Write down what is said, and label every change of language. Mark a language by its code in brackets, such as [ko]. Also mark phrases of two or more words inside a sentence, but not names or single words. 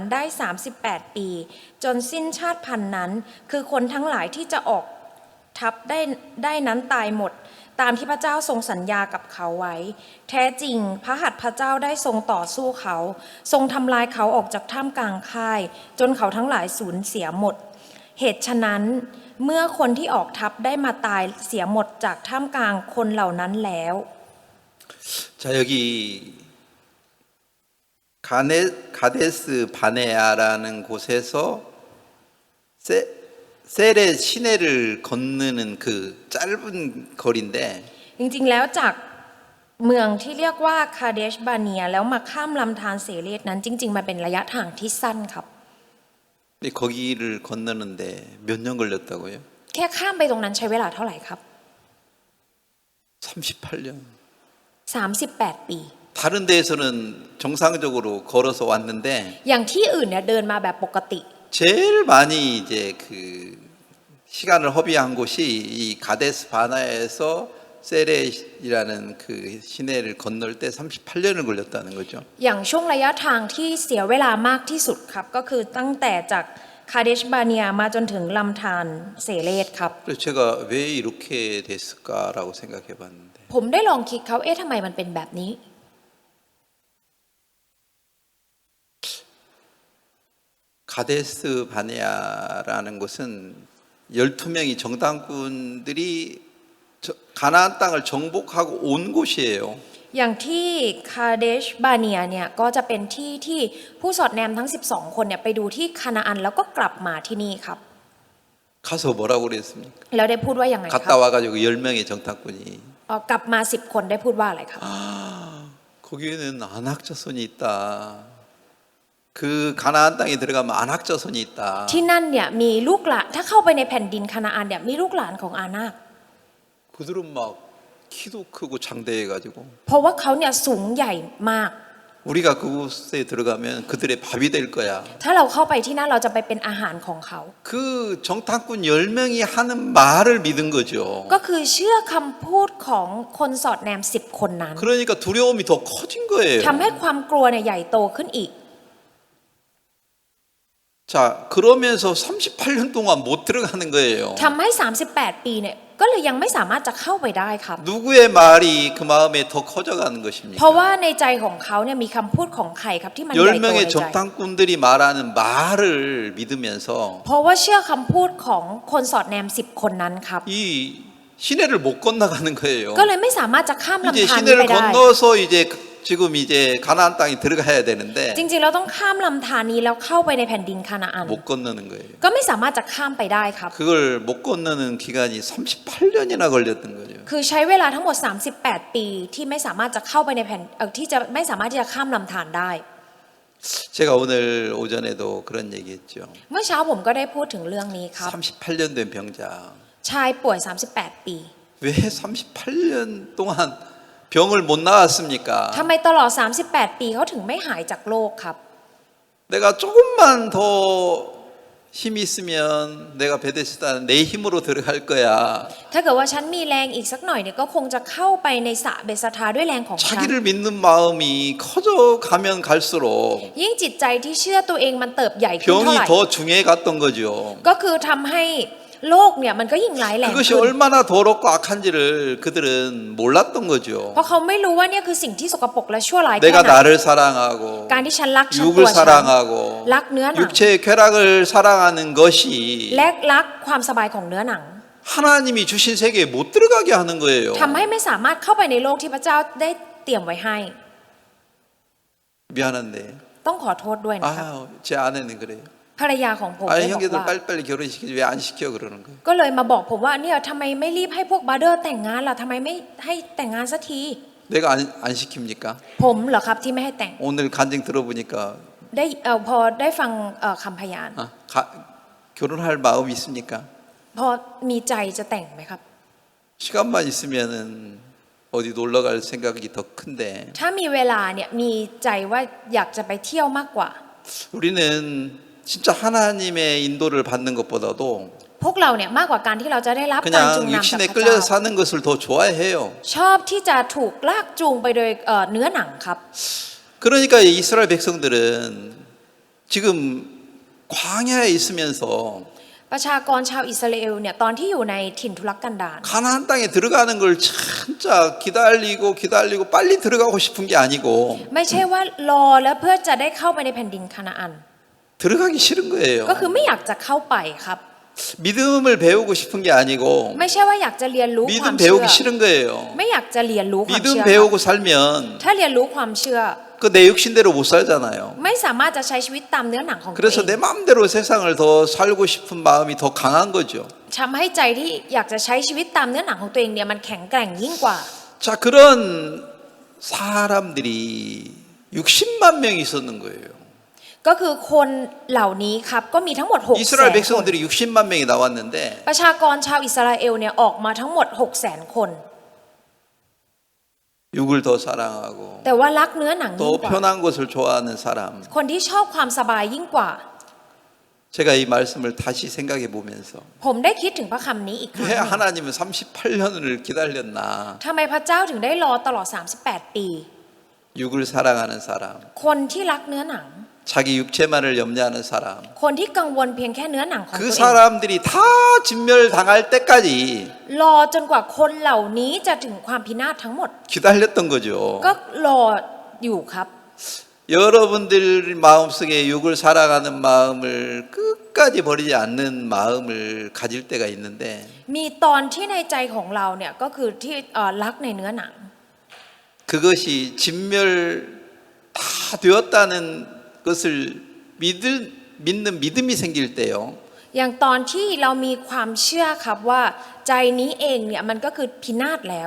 [th] ได้38 ปีจนสิ้นชาติพันธุ์นั้นคือคนทั้งหลายที่จะออกทัพได้นั้นตายหมดตามที่พระเจ้าทรงสัญญากับเขาไว้แท้จริงพระหัตถ์พระเจ้าได้ทรงต่อสู้เขาทรงทำลายเขาออกจากท่ามกลางค่ายจนเขาทั้งหลายสูญเสียหมดเหตุฉะนั้นเมื่อคนที่ออกทัพได้มาตายเสียหมดจากท่ามกลางคนเหล่านั้นแล้ว [ko] 자, 여기 가데스 바네아라는 곳에서 셀의 시내를 건너는 그 짧은 거리인데 [th] จริงๆแล้วจากเมืองที่เรียกว่าคาเดชบาเนียแล้วมาข้ามลำธารเสเรตนั้นจริงๆมันเป็นระยะทางที่สั้นครับ [ko] 근데 거기를 건너는데 몇 년 걸렸다고요? [th] แค่ข้ามไปตรงนั้นใช้เวลาเท่าไหร่ครับ [ko] 38년. [th] 38 ปี [ko] 다른 데에서는 정상적으로 걸어서 왔는데 [th] อย่างที่อื่นเนี่ยเดินมาแบบปกติ [ko] 제일 많이 이제 그 시간을 허비한 곳이 이 가데스 바나에서 세레이라는 그 시내를 건널 때 38년을 걸렸다는 거죠. [th] อย่างช่วงระยะทางที่เสียเวลามากที่สุดครับก็คือตั้งแต่จากคาเดชบาเนียมาจนถึงลำธารเสเรตครับ [ko] 그래서 제가 왜 이렇게 됐을까라고 생각해 봤는데 [th] ผมได้ลองคิดเขาทำไมมันเป็นแบบนี้ [ko] 가데스 바네아라는 곳은 12명의 정탐꾼들이 가나안 땅을 정복하고 온 곳이에요. [th] อย่างที่คาเดชบาเนียเนี่ยก็จะเป็นที่ที่ผู้สอดแนมทั้ง12คนเนี่ยไปดูที่คานาอันแล้วก็กลับมาที่นี่ครับ [ko] 가서 뭐라고 그랬습니까? [th] แล้วได้พูดว่ายังไงครั [ko] 갔다 와가지고 10명의 정탐꾼이 [th] กลับมา10คนได้พูดว่าอะไรครับ [ko] 거기에는 안악자손이 있다. 그 가나안 땅에 들어가면 안악자손이 있다. [th] ที่นั่นเนี่ยมีลูกหลานถ้าเข้าไปในแผ่นดินคานาอันเนี่ยมีลูกหลานของอานาค [ko] 그들은 막 키도 크고 장대해가지고 [th] เพราะว่าเขาเนี่ยสูงใหญ่มาก [ko] 우리가 그곳에 들어가면 그들의 밥이 될 거야. [th] ถ้าเราเข้าไปที่นั่นเราจะไปเป็นอาหารของเขา [ko] 그 정탐꾼 10명이 하는 말을 믿은 거죠. [th] ก็คือเชื่อคำพูดของคนสอดแนม10คนนั้น [ko] 그러니까 두려움이 더 커진 거예요. [th] ทำให้ความกลัวเนี่ยใหญ่โตขึ้นอีก [ko] 자, 그러면서 38년 동안 못 들어가는 거예요. [th] ทำให้ 38 ปีเนี่ยก็เลยยังไม่สามารถจะเข้าไปได้ครับ [ko] 누구의 말이 그 마음에 더 커져가는 [th] เพ [ko] 것입니까? [th] ราะว่าในใจของเขาเนี่ยมีคำพูดของใครครับที่มันใหญ่โตใน [ko] 10명의 [th] ใจ [ko] 정탐꾼들이 말하는 말을 믿으면서 [th] เพราะว่าเชื่อคำพูดของคนสอดแนม10 คนนั้นครับ [ko] 이 시내를 못 건너가는 거예요. [th] ก็เลยไม่สามารถจะข้าม [ko] 이제 [th] ลำธารนี้ไป [ko] 시내를 [th] ได้ [ko] 건너서 지금 이제 가나안 땅에 들어가야 되는데 [th] จริงๆเราต้องข้ามลำธารนี้แล้วเข้าไปในแผ่นดินคานาอัน [ko] 못 건너는 거예요. [th] ก็ไม่สามารถจะข้ามไปได้ครับ [ko] 그걸 못 건너는 기간이 38년이나 걸렸던 거죠. [th] คือใช้เวลาทั้งหมด 38 ปีที่ไม่สามารถจะเข้าไปในแผ่นที่จะไม่สามารถที่จะข้ามลำธารได้ [ko] 제가 오늘 오전에도 그런 얘기했죠. [th] เมื่อเช้าผมก็ได้พูดถึงเรื่องนี้ครับ [ko] 38년 된 병자. [th] ชายป่วย 38 ปี [ko] 왜 38년 동안 병을 못 나았습니까? [th] ทำไมตลอด 38 ปีเขาถึงไม่หายจากโรคครับ [ko] 내가 조금만 더 힘이 있으면 내가 베데스다는 내 힘으로 들어갈 거야. [th] ถ้าเกิดว่าฉันมีแรงอีกสักหน่อยเนี่ยก็คงจะเข้าไปในสระเบสทาด้วยแรงของฉัน [ko] 자기를 믿는 마음이 커져가면 갈수록 [th] ยิ่งจิตใจที่เชื่อตัวเองมันเติบใหญ่ขึ้นเท่า [ko] 병이 [th] ไหร่ [ko] 더 중해갔던 거죠. [th] ก็คือทำให้โรคเนี่ยมันก็ยิ่งร้ายแรง [ko] 그것이 [th] ขึ้น [ko] 얼마나 더럽고 악한지를 그들은 몰랐던 거죠. [th] เพราะเขาไม่รู้ว่าเนี่ยคือสิ่งที่สกปรกและชั่วร้ายแค่ [ko] 내가 [th] ไหน [ko] 나를 사랑하고 [th] การที่ฉันรักฉัน [ko] 육을 [th] ตัวฉัน [ko] 사랑하고 [th] รักเนื้อหนัง [ko] 육체의 쾌락을 사랑하는 것이 [th] และรักความสบายของเนื้อหนัง [ko] 하나님이 주신 세계에 못 들어가게 하는 거예요. [th] ทำให้ไม่สามารถเข้าไปในโลกที่พระเจ้าได้เตรียมไว้ให้ [ko] 미안한데 [th] ต้องขอโทษด้วยนะครับ [ko] 제 아내는 그래요. [th] ภรรยาของผม [ko] 아니 [th] ได้บอก [ko] 형제들 [th] ว่า [ko] 빨리빨리 결혼시키지 왜 안 시켜 그러는 거예요. [th] ก็เลยมาบอกผมว่าเนี่ยทำไมไม่รีบให้พวกบาร์เดอร์แต่งงานล่ะทำไมไม่ให้แต่งงานสักที [ko] 내가 안 시킵니까? [th] ผมเหรอครับที่ไม่ให้แต่ง [ko] 오늘 간증 들어보니까 [th] ได้พอได้ฟังคำพยาน [ko] 결혼할 마음 있습니까? [th] พอมีใจจะแต่งไหมครับ [ko] 시간만 있으면은 어디 놀러 갈 생각이 더 큰데 [th] ถ้ามีเวลาเนี่ยมีใจว่าอยากจะไปเที่ยวมากกว่า [ko] 우리는 진짜 하나님의 인도를 받는 것보다도 [th] พวกเราเนี่ยมากกว่าการที่เราจะได้รับการจูง [ko] 그냥 [th] นำจาก [ko] 육신에 [th] พระเจ้า [ko] 끌려 사는 것을 더 좋아해요. [th] ชอบที่จะถูกลากจูงไปโดยเนื้อหนังครับ [ko] 그러니까 이스라엘 백성들은 지금 광야에 있으면서 [th] ประชากรชาวอิสราเอลเนี่ยตอนที่อยู่ในถิ่นทุรกันดาร [ko] 가나안 땅에 들어가는 걸 진짜 기다리고 빨리 들어가고 싶은 게 아니고 [th] ไม่ใช่ว่ารอแล้วเพื่อจะได้เข้าไปในแผ่นดินคานาอัน [ko] 들어가기 싫은 [th] ก็ [ko] 거예요. [th] คือไม่อยากจะเข้าไปครับ [ko] 믿음을 배우고 싶은 게 아니고 [th] ไม่ใช่ว่าอยากจะเรียนรู้ความ [ko] 믿음 [th] เชื่อ [ko] 배우기 싫은 거예요. [th] ไม่อยากจะเรียนรู้ความเชื่ [ko] 믿음 [th] อ [ko] 배우고 살면 [th] ถ้าเรียนรู้ความเชื่อ [ko] 그 내 육신대로 못 살잖아요. [th] ไม่สามารถจะใช้ชีวิตตามเนื้อหนังของตัว [ko] 그래서 [th] เอง [ko] 내 마음대로 세상을 더 살고 싶은 마음이 더 강한 거죠. [th] ทำให้ใจที่อยากจะใช้ชีวิตตามเนื้อหนังของตัวเองเนี่ยมันแข็งแกร่งยิ่งกว่า [ko] 자, 그런 사람들이 60만 명이 있었는 거예요. [th] ก็คือคนเหล่านี้ครับก็มีทั้งหมด6 [ko] 이스라엘 [th] 0,000 คน [ko] 백성들이 60만 명이 나왔는데 [th] ประชากรชาวอิสราเอลเนี่ยออกมาทั้งหมด 600,000 คน [ko] 육을 더 사랑하고 [th] แต่ว่ารักเนื้อหนังยิ่ [ko] 또 [th] งกว่า [ko] 편한 것을 좋아하는 사람. [th] คนที่ชอบความสบายยิ่งกว่า [ko] 제가 이 말씀을 다시 생각해 보면서 [th] ผมได้คิดถึงพระคำนี้อีกครั้งห [ko] 왜 [th] นึ่ง [ko] 하나님은 38년을 기다렸나? [th] ทำไมพระเจ้าถึงได้รอตลอด 38 ปี [ko] 육을 사랑하는 사람, [th] คนที่รักเนื้อหนัง [ko] 자기 육체만을 염려하는 사람. [th] คนที่กังวลเพียงแค่เนื้อหนังของตัว [ko] 그 [th] เอง [ko] 사람들이 다 진멸당할 때까지 [th] รอจนกว่าคนเหล่านี้จะถึงความพินาศทั้งหมด [ko] 기다렸던 거죠. [th] ก็รออยู่ครับ [ko] 여러분들 마음속에 육을 사랑하는 마음을 끝까지 버리지 않는 마음을 가질 때가 있는데 [th] มีตอนที่ในใจของเราเนี่ยก็คือที่รักในเนื้อหนัง [ko] 그것이 진멸 다 되었다는 것을 믿는 믿음이 생길 때요. [th] อย่างตอนที่เรามีความเชื่อครับว่าใจนี้เองเนี่ยมันก็คือพินาศแล้ว